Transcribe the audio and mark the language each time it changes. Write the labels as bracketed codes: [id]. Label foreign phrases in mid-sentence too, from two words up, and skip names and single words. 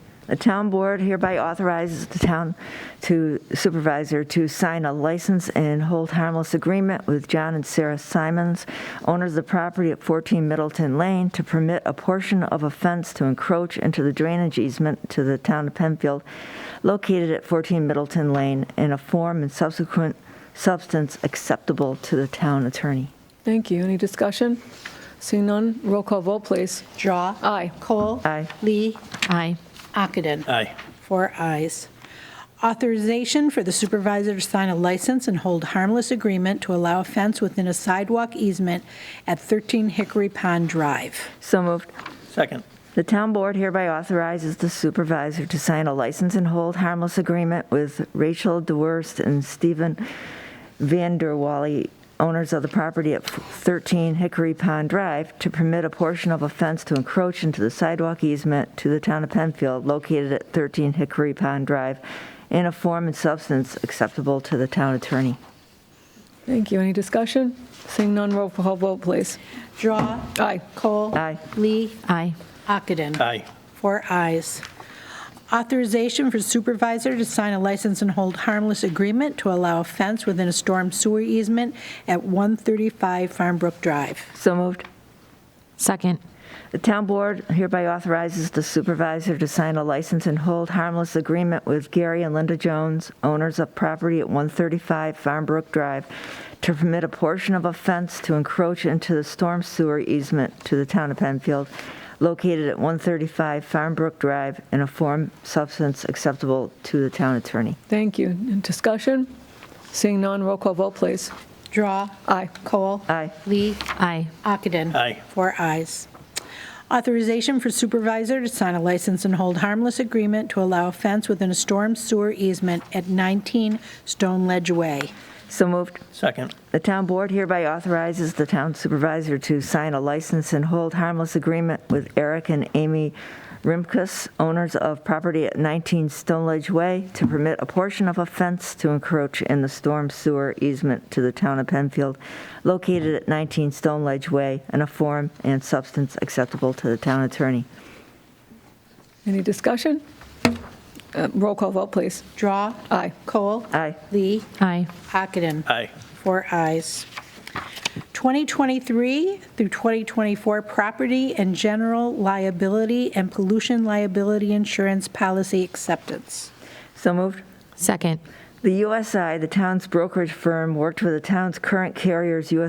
[en] The town board hereby authorizes the town supervisor to sign a license and hold harmless agreement with John and Sarah Simons, owners of the property at 14 Middleton Lane, to permit a portion of a fence to encroach into the drainage easement to the town of Penfield, located at 14 Middleton Lane, in a form and subsequent substance acceptable to the town attorney. Thank you. Any discussion? Seeing none, roll call vote, please. Drawe. Aye. Kohl. Aye. Lee. Aye. Ockenden. Aye. 4 ayes. Authorization for the supervisor to sign a license and hold harmless agreement to allow a fence within a sidewalk easement at 13 Hickory Pond Drive. So moved. Second. The town board hereby authorizes the supervisor to sign a license and hold harmless agreement with Rachel DeWurst and Stephen Vanderwally, owners of the property at 13 Hickory Pond Drive, to permit a portion of a fence to encroach into the sidewalk easement to the town of Penfield, located at 13 Hickory Pond Drive, in a form and substance acceptable to the town attorney. Thank you. Any discussion? Seeing none, roll call vote, please. Drawe. Aye. Kohl. Aye. Lee. Aye. Ockenden. Aye. 4 ayes. Authorization for supervisor to sign a license and hold harmless agreement to allow a fence within a storm sewer easement at 135 Farmbrook Drive. So moved. Second. The town board hereby authorizes the supervisor to sign a license and hold harmless agreement with Gary and Linda Jones, owners of property at 135 Farmbrook Drive, to permit a portion of a fence to encroach into the storm sewer easement to the town of Penfield, located at 135 Farmbrook Drive, in a form, substance acceptable to the town attorney. Thank you. And discussion? Seeing none, roll call vote, please. Drawe. Aye. Kohl. Aye. Lee. Aye. Ockenden. Aye. 4 ayes. Authorization for supervisor to sign a license and hold harmless agreement to allow a fence within a storm sewer easement at 19 Stone Ledge Way. So moved. Second. The town board hereby authorizes the town supervisor to sign a license and hold harmless agreement with Eric and Amy Rimkus, owners of property at 19 Stone Ledge Way, to permit a portion of a fence to encroach in the storm sewer easement to the town of Penfield, located at 19 Stone Ledge Way, in a form and substance acceptable to the town attorney. Any discussion? Roll call vote, please. Drawe. Aye. Kohl. Aye. Lee. Aye. Ockenden. Aye. 4 ayes. 2023 through 2024 property and general liability and pollution liability insurance policy acceptance. So moved. Second. The USI, the town's brokerage firm, worked with the town's current carrier's U.S.